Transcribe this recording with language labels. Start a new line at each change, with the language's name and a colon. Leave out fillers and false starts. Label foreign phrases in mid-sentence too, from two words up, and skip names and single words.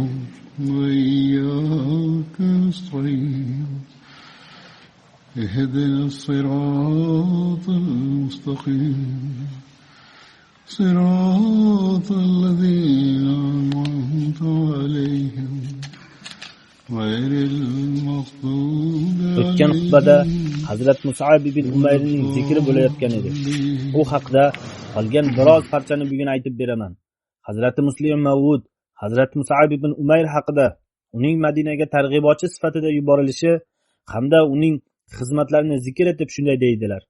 Arabic: وإياك نستعين اهدنا الصراط المستقيم صراط الذين أنعمت عليهم غير المغضوب
Uzbek: O'tgan xutbada Hazrat Mus'ab ibn Umayrning zikri bo'layotgan edi. U haqda qolgan biroz parchani bugun aytib beraman. Hazrat Muslim Mavud Hazrat Mus'ab ibn Umayr haqida uning Madinaga targ'ibotchi sifatida yuborilishi hamda uning xizmatlarini zikr etib shunday deydilar.